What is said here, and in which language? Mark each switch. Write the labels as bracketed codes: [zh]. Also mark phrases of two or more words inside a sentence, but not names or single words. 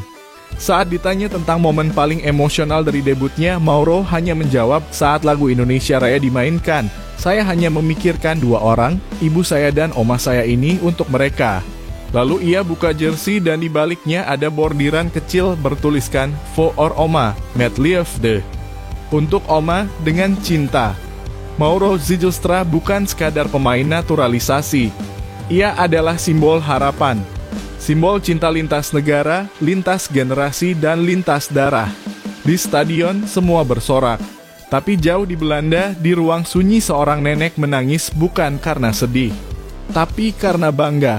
[id] Saat ditanya tentang momen paling emosional dari debutnya, Mauro hanya menjawab, "Saat lagu Indonesia Raya dimainkan, saya hanya memikirkan dua orang, ibu saya dan oma saya ini untuk mereka." Lalu ia buka jersey dan di baliknya ada bordiran kecil bertuliskan "For Oma, [nl] met liefde." [id] Untuk Oma dengan cinta. Mauro Zijlstra bukan sekadar pemain naturalisasi. Ia adalah simbol harapan. Simbol cinta lintas negara, lintas generasi, dan lintas darah. Di stadion, semua bersorak. Tapi jauh di Belanda, di ruang sunyi seorang nenek menangis bukan karena sedih, tapi karena bangga.